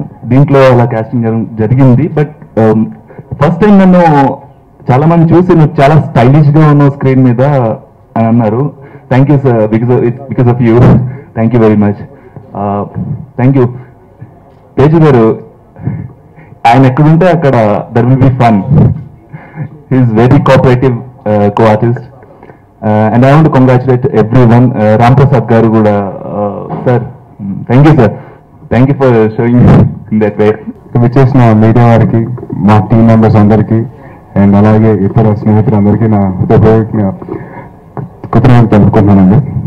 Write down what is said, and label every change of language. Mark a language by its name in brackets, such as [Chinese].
[Telugu] దీంట్లో అలా కాస్టింగ్ జరిగింది. బట్ ఫస్ట్ టైం నన్ను చాలా మంది చూసి నువ్వు చాలా స్టైలిష్ గా ఉన్నావు స్క్రీన్ మీద అని అన్నారు. [English] Thank you sir, because of you. Thank you very much. Thank you Teju garu. [Telugu] ఆయన ఎక్కడుంటే అక్కడ [English] There will be fun. He's very cooperative co-artist. And I want to congratulate everyone. Ram Prasad [Telugu] garu kuda, [English] sir, thank you sir, thank you for showing me in that way. [Telugu] విచ్చేసిన media వారికి, మా team members అందరికీ, and అలాగే ఇతర స్నేహితులందరికీ నా హృదయపూర్వక కృతజ్ఞతలు తెలుపుకుంటున్నానండి.